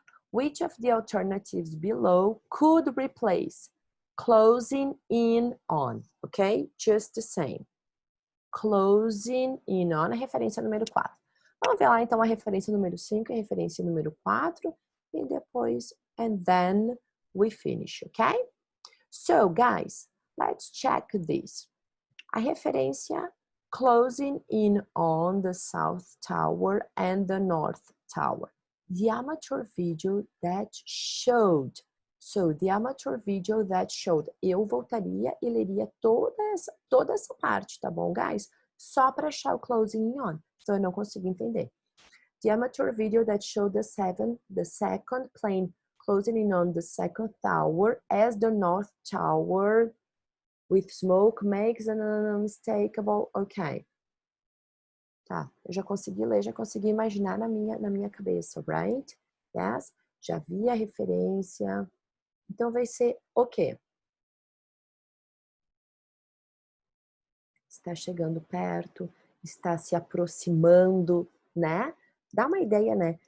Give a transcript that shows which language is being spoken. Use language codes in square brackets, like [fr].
[en] Which of the alternatives below could replace closing in on? Ok? Just the same. [pt] Closing in on, a referência número 4. Vamos ver lá então a referência número 5 e a referência número 4 e depois, [en] and then we finish, [pt] ok? [en] So, guys, let's check this. A referência closing in on the South Tower and the North Tower. The amateur video that showed. So, the amateur video that showed. [pt] Eu voltaria e leria toda essa parte, tá bom, guys? Só para achar o closing in on. Então, eu não consigo entender. [en] The amateur video that showed the second plane closing in on the second tower as the North Tower with smoke makes an unmistakable... Ok. [pt] Tá, eu já consegui ler, já consegui imaginar na minha cabeça, right? Yes? Já vi a referência. Então, vai ser o quê? Está chegando perto, está se aproximando, né? Dá uma ideia, né?